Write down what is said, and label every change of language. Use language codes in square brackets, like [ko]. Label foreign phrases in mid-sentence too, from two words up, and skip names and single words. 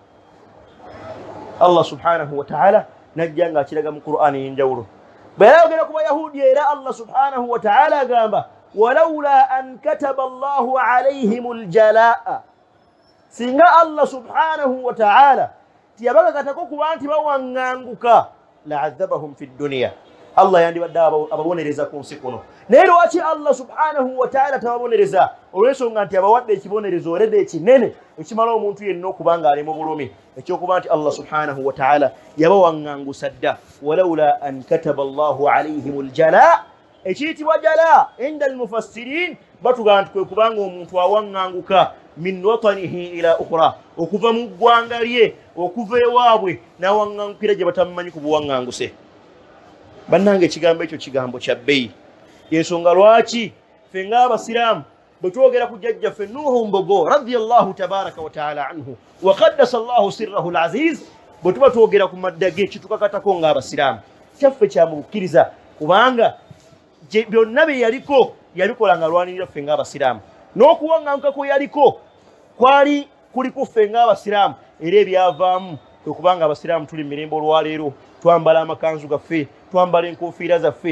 [lg] Allah [ar] سبحانه وتعالى [lg] najja nga akiraga mu Qur'ani ey'enjawulo. bwe yayogera ku Bayahudi era Allah [ar] سبحانه وتعالى [lg] agamba [ar] ولولا أن كتب الله عليهم الجلاء, [lg] singa Allah [ar] سبحانه وتعالى [lg] tiyabagagatako kuba nti bawaŋŋanguka [ar] لعذبهم في الدنيا, [lg] Allah yandibadde ababonereza ku nsi kuno. Naye lwaki Allah [ar] سبحانه وتعالى [lg] tababonereza? Olw'ensonga nti abawadde ekibonerezo oredde ekinene ekimala omuntu yenna okuba ng'ali mu bulumi, ekyokuba nti Allah [ar] سبحانه وتعالى [lg] yabawaŋŋangusa dda. [ar] ولولا أن كتب الله عليهم الجلاء, [lg] ekiyitibwa jalaa [ar] عند المفسرين [lg] batugamba nti kwe kubanga omuntu awaŋŋanguka [ar] من وطنه إلى أخرى, [lg] okuva mu ggwanga lye okuva ewaabwe n'awaŋŋangukira gye batamumanyi ku buwaŋŋanguse. Bannange ekigambo ekyo kigambo kya bbeeyi, yensonga lwaki ffe ng'abasiraamu bwe twogera ku jjajjaffe Nuuhu Mbogo radiyallahu [ar] تبارك وتعالى عنه وقدس الله سره العزيز, [lg] bwe tuba twogera ku madda ge kitukakatako ng'abasiraamu, kyaffe kya mu bukkiriza, kubanga byonna bye yaliko yabikola nga lwanirira ffe ng'abasiraamu, n'okuwaŋŋanguka kwe yaliko kwali kuliku ffe ng'abasiraamu, era ebyavaamu kwe kubanga abasiraamu tuli mu mirembe olwaleero twambala amakanzu gaffe, twambala enkofiira zaffe.